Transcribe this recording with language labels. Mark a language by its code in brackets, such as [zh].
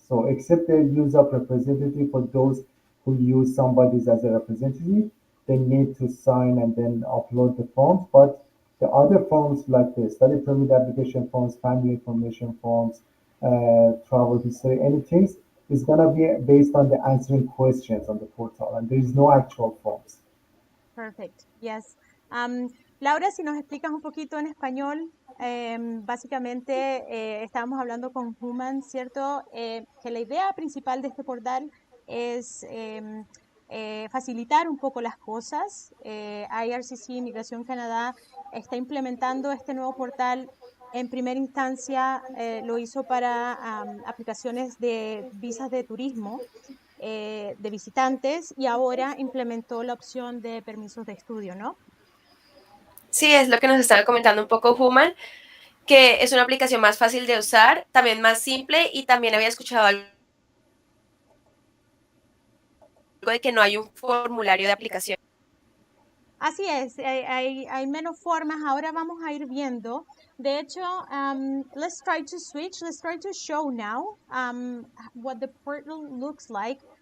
[en] So except the use of representative for those who use somebody as a representative, they need to sign and then upload the forms. But the other forms like the study permit application forms, family information forms, travel history, anything is gonna be based on the answering questions on the portal, and there is no actual forms. Perfect. Yes. [es] Laura, si nos explicas un poquito en español, básicamente estábamos hablando con Human, ¿cierto? Que la idea principal de este portal es facilitar un poco las cosas. IRCC, Inmigración Canadá, está implementando este nuevo portal. En primera instancia lo hizo para aplicaciones de visas de turismo, de visitantes, y ahora implementó la opción de permisos de estudio, ¿no? Sí, es lo que nos estaba comentando un poco Human, que es una aplicación más fácil de usar, también más simple y también había escuchado algo de que no hay un formulario de aplicación. Así es, hay menos formas, ahora vamos a ir viendo. De hecho, [en] let's try to switch, let's try to show now what the portal looks like.